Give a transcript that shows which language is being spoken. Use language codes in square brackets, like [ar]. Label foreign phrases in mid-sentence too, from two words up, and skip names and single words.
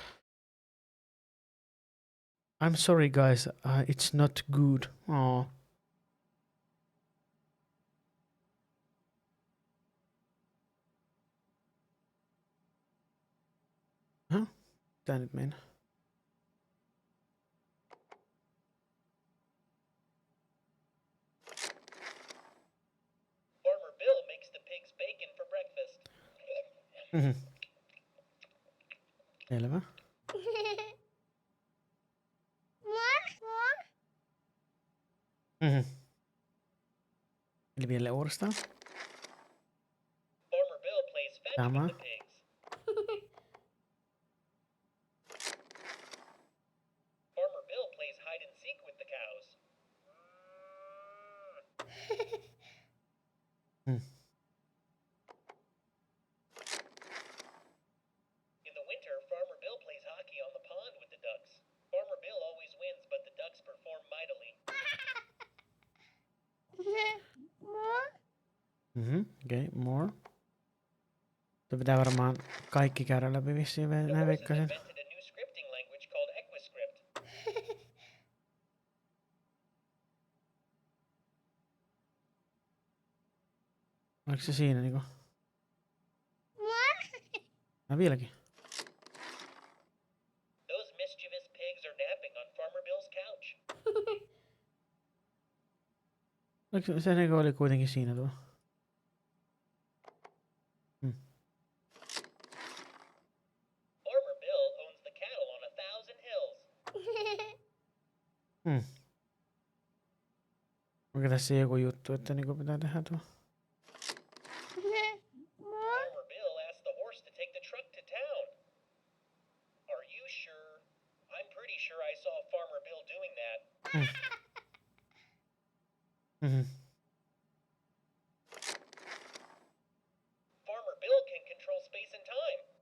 [en] I'm sorry guys, it's not good. [fi] Oh. Tää nyt meinaa. [en] Farmer Bill makes the pigs bacon for breakfast. [fi] Selvä. Eli vielä uudestaan. [en] Farmer Bill plays fetch [fi] Sama. [en] with the pigs. Farmer Bill plays hide and seek with the cows. In the winter, Farmer Bill plays hockey on the pond with the ducks. Farmer Bill always wins, but the ducks perform mightily. Okay, more. [fi] Se pitää varmaan kaikki käydä läpi vissiin, näin veikkasin. [en] Invented a new scripting language called EquiScript. [fi] Oliko se siinä niinku? Vieläkin. [en] Those missed mischievous pigs are napping on Farmer Bill's couch. [fi] Se niinku oli kuitenkin siinä tuo. [en] Farmer Bill owns the cattle on 1,000 hills. [fi] Onko tässä joku juttu, että niinku pitää tehdä tuo? [en] Farmer Bill asked the horse to take the truck to town. Are you sure? I'm pretty sure I saw Farmer Bill doing that. Farmer Bill can control space and time.